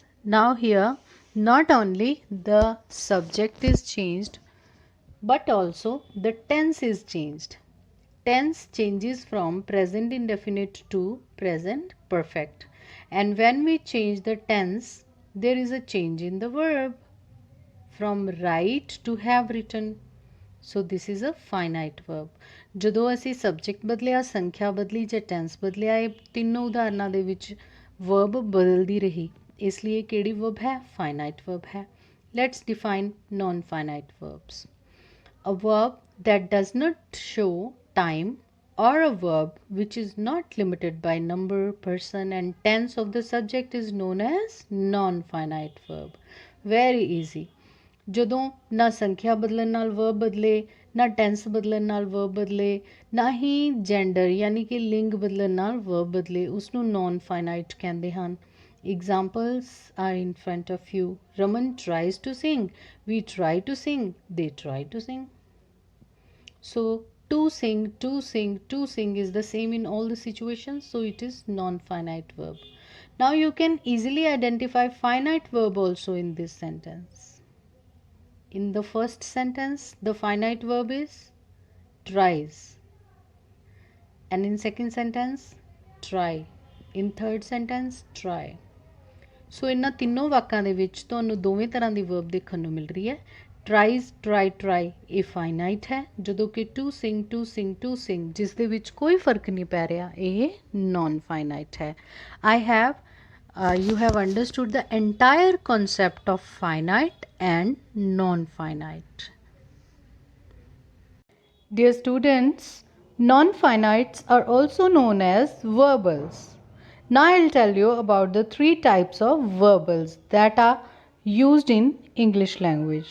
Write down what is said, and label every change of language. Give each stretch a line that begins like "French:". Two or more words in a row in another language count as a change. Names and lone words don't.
English: Now here, not only the subject is changed, but also the tense is changed. Tense changes from present indefinite to present perfect. And when we change the tense, there is a change in the verb from write to have written. So this is a finite verb.
Punjabi: ਜਦੋਂ ਅਸੀਂ ਸਬਜੈਕਟ ਬਦਲਿਆ, ਸੰਖਿਆ ਬਦਲੀ ਜਾਂ ਟੈਂਸ ਬਦਲਿਆ, ਇਹ ਤਿੰਨੋਂ ਉਦਾਹਰਨਾਂ ਦੇ ਵਿੱਚ ਵਰਬ ਬਦਲਦੀ ਰਹੀ, ਇਸ ਲਈ ਇਹ ਕਿਹੜੀ ਵਰਬ ਹੈ?
English: finite verb है। let's define non-finite verbs। A verb that does not show time or a verb which is not limited by number, person and tense of the subject is known as non-finite verb. Very easy.
Punjabi: ਜਦੋਂ ਨਾ ਸੰਖਿਆ ਬਦਲਣ ਨਾਲ ਵਰਬ ਬਦਲੇ, ਨਾ ਟੈਂਸ ਬਦਲਣ ਨਾਲ ਵਰਬ ਬਦਲੇ, ਨਾ ਹੀ ਜੈਂਡਰ ਯਾਨੀ ਕਿ ਲਿੰਗ ਬਦਲਣ ਨਾਲ ਵਰਬ ਬਦਲੇ, ਉਸਨੂੰ
English: non finite
Punjabi: ਕਹਿੰਦੇ ਹਨ।
English: Examples are in front of you. Raman tries to sing. We try to sing. They try to sing. So to sing, to sing, to sing is the same in all the situations. So it is non-finite verb. Now you can easily identify finite verb also in this sentence. In the first sentence, the finite verb is tries. And in second sentence, try. In third sentence, try. So
Punjabi: ਇਹਨਾਂ ਤਿੰਨੋਂ ਵਾਕਾਂ ਦੇ ਵਿੱਚ ਤੁਹਾਨੂੰ ਦੋਵੇਂ ਤਰ੍ਹਾਂ ਦੀ verb ਦੇਖਣ ਨੂੰ ਮਿਲ ਰਹੀ ਹੈ।
English: tries, try, try
Punjabi: ਇਹ finite ਹੈ, ਜਦੋਂ ਕਿ
English: to sing, to sing, to sing
Punjabi: ਜਿਸ ਦੇ ਵਿੱਚ ਕੋਈ ਫਰਕ ਨਹੀਂ ਪੈ ਰਿਹਾ, ਇਹ non-finite ਹੈ।
English: You have understood the entire concept of finite and non-finite. Dear students, non-finites are also known as verbals. Now I will tell you about the three types of verbals that are used in English language.